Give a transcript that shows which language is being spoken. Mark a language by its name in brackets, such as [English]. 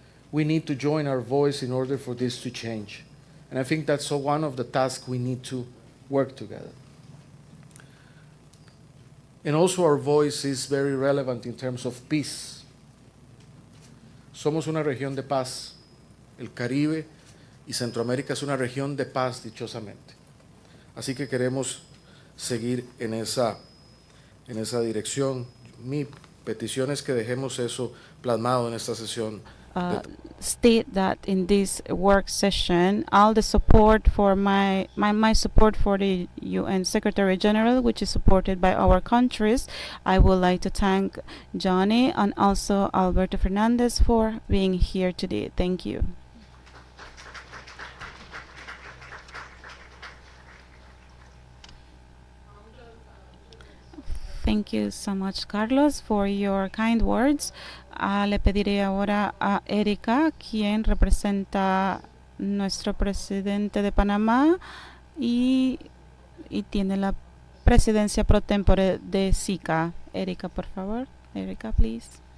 [English] We need to join our voice in order for this to change. And I think that's one of the tasks we need to work together. And also our voice is very relevant in terms of peace. [Spanish] Somos una región de paz. El Caribe y Centroamérica es una región de paz, dichosamente. Así que queremos seguir en esa dirección. Mi petición es que dejemos eso plasmado en esta sesión. [English] State that in this work session, all the support for my support for the UN Secretary General, which is supported by our countries. I would like to thank Johnny and also Alberto Fernandez for being here today. Thank you. Thank you so much, Carlos, for your kind words. [Spanish] Le pediré ahora a Erika, quien representa nuestro presidente de Panamá y tiene la presidencia pro tempore de SICA. Erika, por favor. Erika, please.